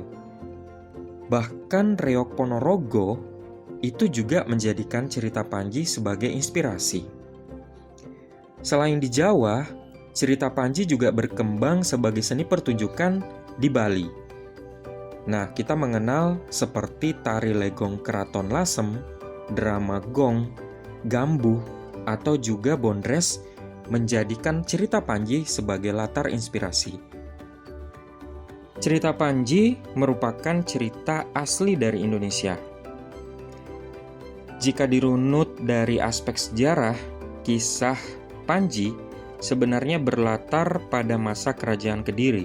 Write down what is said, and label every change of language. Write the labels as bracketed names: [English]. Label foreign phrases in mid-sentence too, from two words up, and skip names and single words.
[Indonesian] Bahkan Reok Ponorogo itu juga menjadikan cerita Panji sebagai inspirasi. Selain di Jawa, cerita Panji juga berkembang sebagai seni pertunjukan di Bali. Nah, kita mengenal seperti tari legong Keraton Lasem, drama gong, gambuh, atau juga bondres menjadikan cerita Panji sebagai latar inspirasi. Cerita Panji merupakan cerita asli dari Indonesia. Jika dirunut dari aspek sejarah, kisah Panji sebenarnya berlatar pada masa Kerajaan Kediri.